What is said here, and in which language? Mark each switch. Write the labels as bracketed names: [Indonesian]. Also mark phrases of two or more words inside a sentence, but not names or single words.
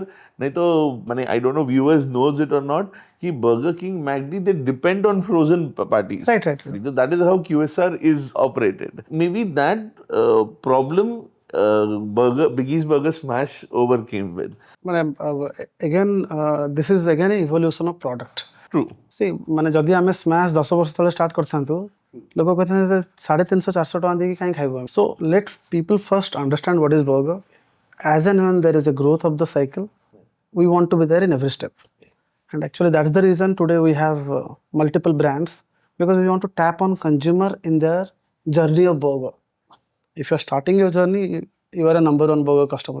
[Hindi] नहीं तो, [English] I don't know viewers knows it or not. Ki Burger King, McD, they depend on frozen patties. Right. So that is how QSR is operated. Maybe that problem Biggie's Burger Smash overcame with. Again, this is again an evolution of product. True. See, [Odia] ମାନେ ଯଦି ଆମେ ସ୍ମାଶ 10 ବର୍ଷ ତଳେ ଷ୍ଟାର୍ଟ କରଥାନ୍ତୁ ଲୋକ କହନ୍ତେ 350 400 ଟଙ୍କା ଦେଇକି କାହିଁ ଖାଇବୋ. [English] So let people first understand what is burger. As and when there is a growth of the cycle, we want to be there in every step. And actually that's the reason today we have multiple brands, because we want to tap on consumer in their journey of burger. If you are starting your journey, you are a number one burger customer.